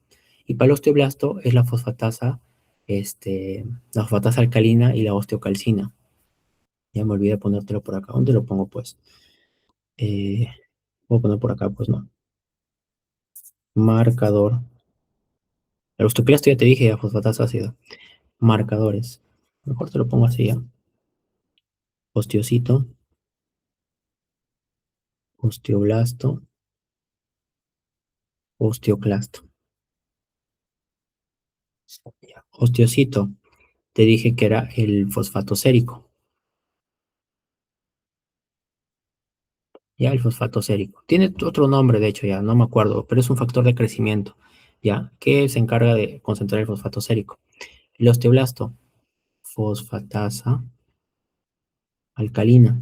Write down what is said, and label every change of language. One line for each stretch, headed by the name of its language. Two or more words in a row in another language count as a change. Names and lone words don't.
Spanish: Y para el osteoblasto es la fosfatasa alcalina y la osteocalcina. Ya me olvidé de ponértelo por acá. ¿Dónde lo pongo, pues? Eh, Voy a poner por acá, pues, ¿no? Marcador. El osteoclasto ya te dije, ya fosfatasa ácida. Marcadores. Mejor te lo pongo así, ya. Osteocito, osteoblasto, osteoclasto. Ya. Osteocito, te dije que era el fosfato sérico. Ya, el fosfato sérico. Tiene otro nombre, de hecho, ya, no me acuerdo, pero es un factor de crecimiento, ya, que se encarga de concentrar el fosfato sérico. El osteoblasto, fosfatasa alcalina.